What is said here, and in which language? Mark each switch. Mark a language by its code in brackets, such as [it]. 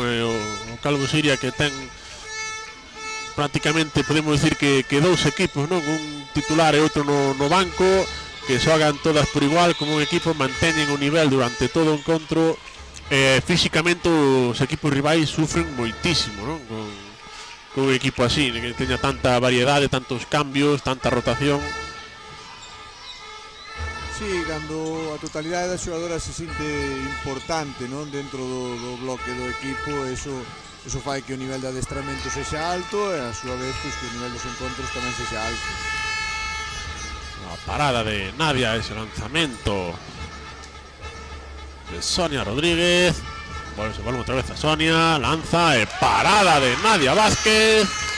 [gl] O Calvo Siria que ten prácticamente, [es] podemos decir [gl] que dous equipos, non? Un titular e outro no banco, que xogan todas por igual como un equipo, manteñen o nivel durante todo o encontro. Físicamente os equipos rivais sufren moitísimo, non? Con un equipo así, que teña tanta variedade, tantos cambios, tanta rotación. Sí, cando a totalidade das xogadoras se sinte importante, non, dentro do bloque do equipo, eso fai que o nivel de adestramento sexa alto e a súa vez pues, que o nivel dos encontros tamén sexa alto. [es] La parada de Nadia, ese lanzamiento de Sonia Rodríguez. Se vuelve otra vez a Sonia, lanza, parada de Nadia Vázquez.